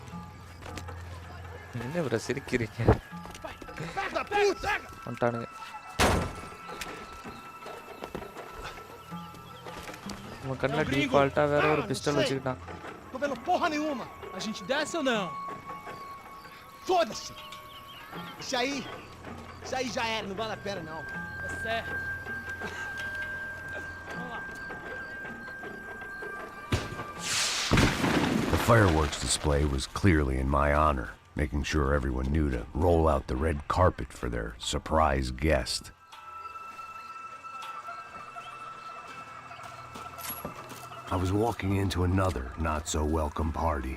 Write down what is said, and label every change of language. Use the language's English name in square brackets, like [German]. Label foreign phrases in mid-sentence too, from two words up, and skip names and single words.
[Tamil] என்ன bro சிரிக்கிறீங்க? வந்துட்டானுங்க. உங்க கண்ணில் டிஃபால்ட்டாக வேற ஒரு பிஸ்டல் [Portuguese] sei. [Tamil] வச்சுக்கிட்டான். [Portuguese] Tô vendo porra nenhuma. A gente desce ou não? Foda-se! Isso aí já era, não vale a pena não. É certo. [English] The fireworks display was clearly in my honor, making sure everyone knew to roll out the red carpet for their surprise guest. I was walking into another not-so-welcome party.